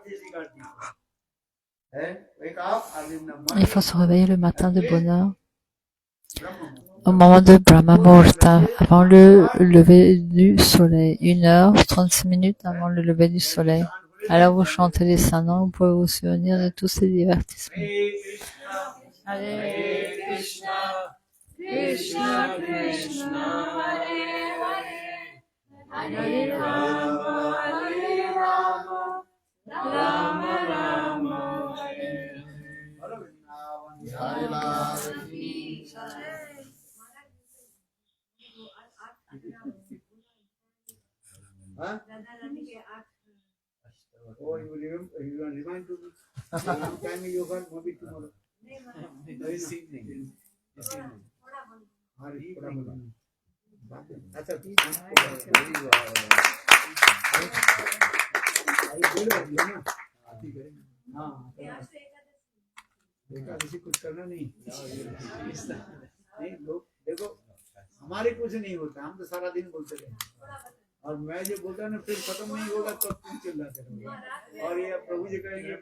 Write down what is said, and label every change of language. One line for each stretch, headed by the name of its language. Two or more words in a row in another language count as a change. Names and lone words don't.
French: Il faut se réveiller le matin de bonheur au moment de Brahma Muhurta, avant le lever du soleil, 1h36 avant le lever du soleil. Alors vous chantez les saints noms, vous pouvez vous souvenir de tous ces divertissements.
Sanskrit: Hare Krishna, Krishna Krishna, Hare Hare, Hare Rama, Rama Rama, Hare
Hindi: Jai Lal Ki Jai. Huh?
English: Oh, you will remind to me. Long time you got, maybe tomorrow. This evening.
Hindi: अच्छा हाँ एकादशी कुछ करना नहीं नहीं लोग देखो हमारे कुछ नहीं होता हम तो सारा दिन बोलते रहे और मैं जो बोलता ना फिर खत्म नहीं होगा तो तुम चिल्लाते रहोगे और ये प्रभु जी कहेंगे